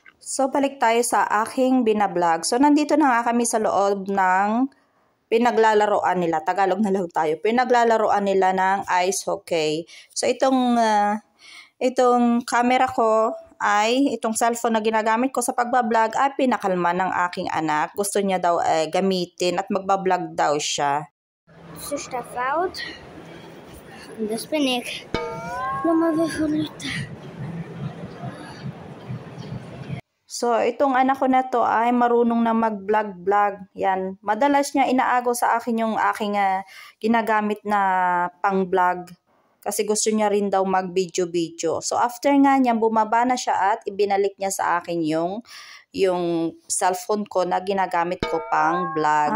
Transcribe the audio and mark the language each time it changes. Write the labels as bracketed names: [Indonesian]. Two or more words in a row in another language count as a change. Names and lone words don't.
[Filipino] So balik tayo sa aking binablog. So nandito na nga kami sa loob ng pinaglalaroan nila, Tagalog na lang tayo, pinaglalaroan nila ng [English] ice hockey. [Filipino] So itong camera ko ay, itong cellphone na ginagamit ko sa pagbablog ay pinakalma ng aking anak. Gusto niya daw gamitin at magbablog daw siya. [German] Så Staffaut. Und das bin ich. [Filipino] So, itong anak ko na to ay marunong na mag-vlog. Yan. Madalas niya inaagaw sa akin yung aking ginagamit na pang-vlog. Kasi gusto niya rin daw mag-video-video. So, after nga niya, bumaba na siya at ibinalik niya sa akin yung cellphone ko na ginagamit ko pang vlog.